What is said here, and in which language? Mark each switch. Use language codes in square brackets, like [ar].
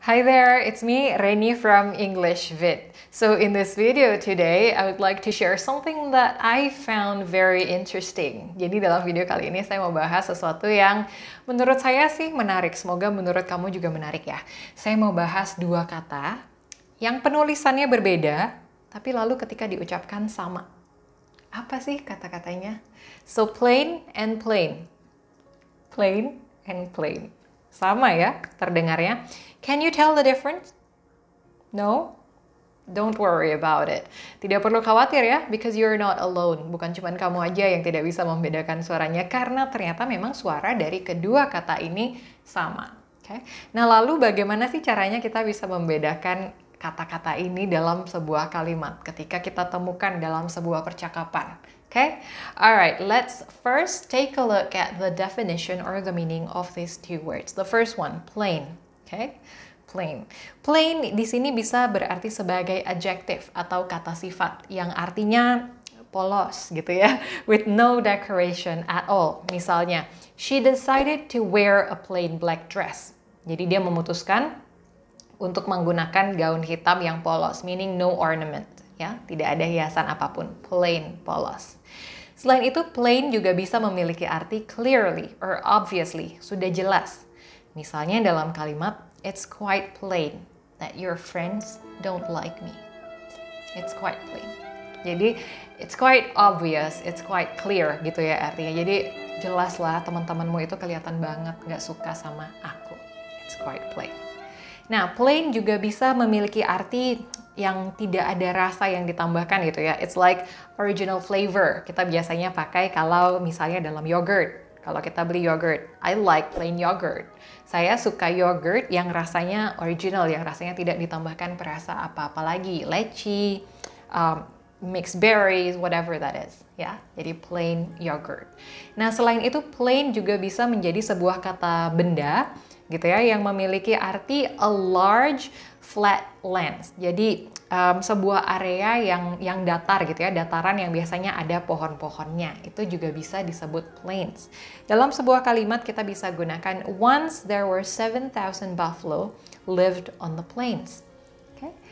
[en] Hi there, it's me, Reni from English Vid. So in this video today, I would like to share something that I found very interesting. [id] Jadi dalam video kali ini saya mau bahas sesuatu yang menurut saya sih menarik. Semoga menurut kamu juga menarik ya. Saya mau bahas dua kata yang penulisannya berbeda, tapi lalu ketika diucapkan sama. [en] Apa sih kata-katanya? So plain and plain. Plain and plain. [id] Sama ya terdengarnya. [en] Can you tell the difference? No? Don't worry about it. [id] Tidak perlu khawatir ya, [en] because you're not alone. [id] Bukan cuma kamu aja yang tidak bisa membedakan suaranya, karena ternyata memang suara dari kedua kata ini sama. Okay? Nah lalu bagaimana sih caranya kita bisa membedakan kata-kata ini dalam sebuah kalimat ketika kita temukan dalam sebuah percakapan? Okay? [en] Alright, let's first take a look at the definition or the meaning of these two words. The first one, plain. Okay? Plain. [id] Plain di sini bisa berarti sebagai adjective atau kata sifat yang artinya polos gitu ya, [en] with no decoration at all. Misalnya, she decided to wear a plain black dress. [id] Jadi dia memutuskan untuk menggunakan gaun hitam yang polos, [en] meaning no ornament, [id] ya, tidak ada hiasan apapun, plain, polos. Selain itu, plain juga bisa memiliki arti [en] clearly or obviously, [id] sudah jelas. Misalnya dalam kalimat, [en] it's quite plain that your friends don't like me. It's quite plain. Jadi, it's quite obvious, it's quite clear [id] gitu ya artinya. Jadi, jelas lah teman-temanmu itu kelihatan banget gak suka sama aku. [en] It's quite plain. [id] Nah, plain juga bisa memiliki arti yang tidak ada rasa yang ditambahkan gitu ya. [en] It's like original flavor. [id] Kita biasanya pakai kalau misalnya dalam yogurt. Kalau kita beli yogurt, [en] I like plain yogurt. [id] Saya suka yogurt yang rasanya original, yang rasanya tidak ditambahkan perasa apa-apa lagi. [en] Leci, mixed berries, whatever that is. [id] Ya, jadi plain yogurt. Nah, selain itu plain juga bisa menjadi sebuah kata benda gitu ya, yang memiliki arti [en] a large flat land. [id] Jadi sebuah area yang datar gitu ya, dataran yang biasanya ada pohon-pohonnya. Itu juga bisa disebut plains. Dalam sebuah kalimat kita bisa gunakan [en] once there were 7,000 buffalo lived on the plains. [id] Okay?